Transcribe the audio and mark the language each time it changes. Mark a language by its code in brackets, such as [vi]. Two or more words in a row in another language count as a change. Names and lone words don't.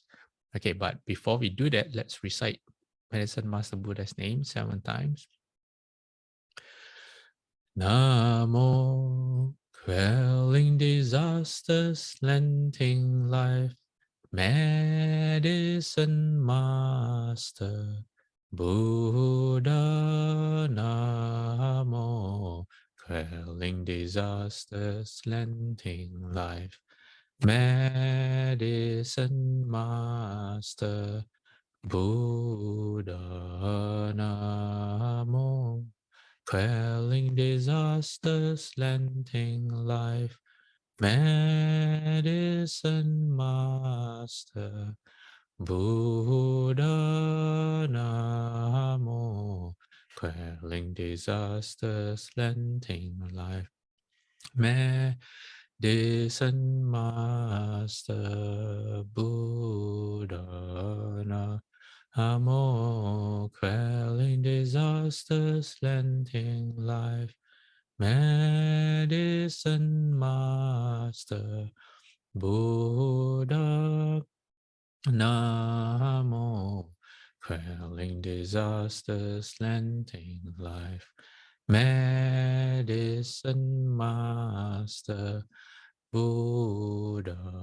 [en] Okay, but before we do that, let's recite Medicine Master Buddha's name 7 times. Namo, quelling disasters, lengthening life, Medicine Master Buddha. Namo, quelling disasters, lengthening life, Medicine Master Buddha. Namo, quelling disasters, lengthening life, Medicine Master Buddha. Namo, quelling disasters, lengthening life, Medicine Master Buddha. Namo, quelling disasters, lengthening life, Medicine Master Buddha Namo, quelling disasters, lengthening life, medicine master, Buddha